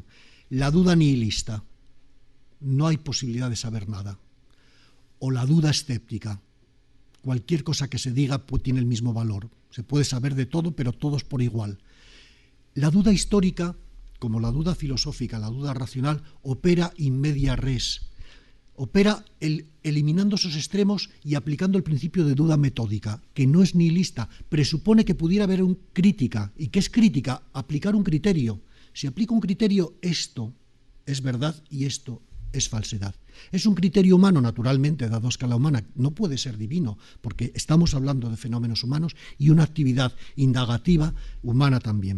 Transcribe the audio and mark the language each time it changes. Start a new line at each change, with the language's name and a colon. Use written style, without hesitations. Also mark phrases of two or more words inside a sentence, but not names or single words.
Spanish: La duda nihilista, no hay posibilidad de saber nada, o la duda escéptica, cualquier cosa que se diga tiene el mismo valor, se puede saber de todo, pero todos por igual. La duda histórica, como la duda filosófica, la duda racional, opera
Latin: in media res,
Spanish: opera eliminando esos extremos y aplicando el principio de duda metódica, que no es nihilista, presupone que pudiera haber una crítica. ¿Y qué es crítica? Aplicar un criterio. Si aplico un criterio, esto es verdad y esto es falsedad. Es un criterio humano, naturalmente, dado a escala humana, no puede ser divino, porque estamos hablando de fenómenos humanos y una actividad indagativa humana también.